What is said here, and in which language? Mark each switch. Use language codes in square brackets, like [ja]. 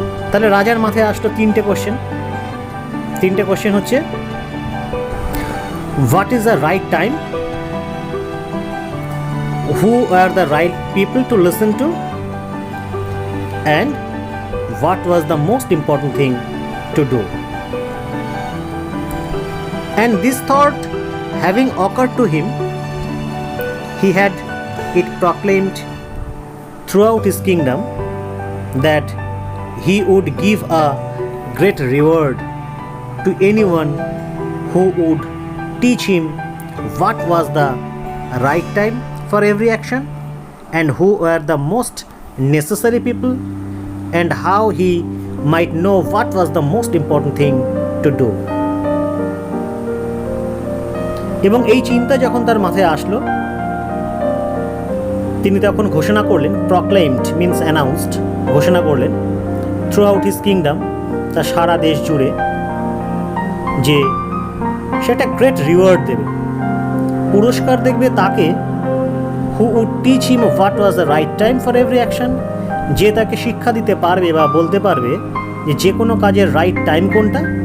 [bn] তাহলে রাজার মাথায় আসলো 3টে কোশ্চেন। 3টে কোশ্চেন হচ্ছে, [en] What is the right time, who are the right people to listen to, and what was the most important thing to do. And this thought having occurred to him, he had it proclaimed throughout his kingdom that he would give a great reward to anyone who would teach him what was the right time for every action and who were the most necessary people and how he might know what was the most important thing to do. [bn] এবং এই চিন্তা যখন তার মাথায় আসলো, তিনি তখন ঘোষণা করলেন, [en] proclaimed means announced, [bn] ঘোষণা করলেন [en] throughout his kingdom, [bn] তার সারা দেশ জুড়ে, যে সেটা গ্রেট রিওয়ার্ড দেবে, পুরস্কার দেখবে তাকে, [en] who would teach him what was the right time for every action, [bn] যে তাকে শিক্ষা দিতে পারবে বা বলতে পারবে যে কোনো কাজের রাইট টাইম কোনটা,